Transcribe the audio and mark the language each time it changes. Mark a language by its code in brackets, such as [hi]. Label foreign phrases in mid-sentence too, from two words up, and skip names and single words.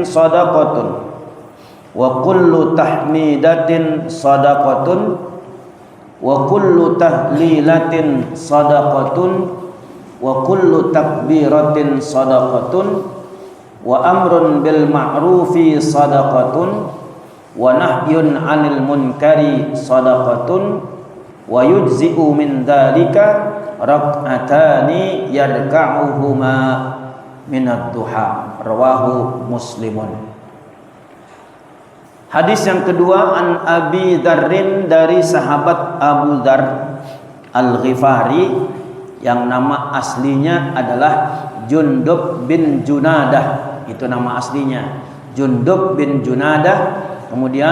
[ar] صدقة وكل تحميدة صدقة وكل تهليلة صدقة وكل تكبيرة صدقة وأمر بالمعروف صدقة ونهي عن المنكر صدقة ويجزئ من ذلك ركعتان يركعهما من الضحى. رواه مسلم. [id] Hadis yang kedua, [ar] عن أبي ذر, [id] dari sahabat Abu Dzar Al-Ghifari yang nama aslinya adalah Jundub bin Junadah. Itu nama aslinya, Jundub bin Junadah.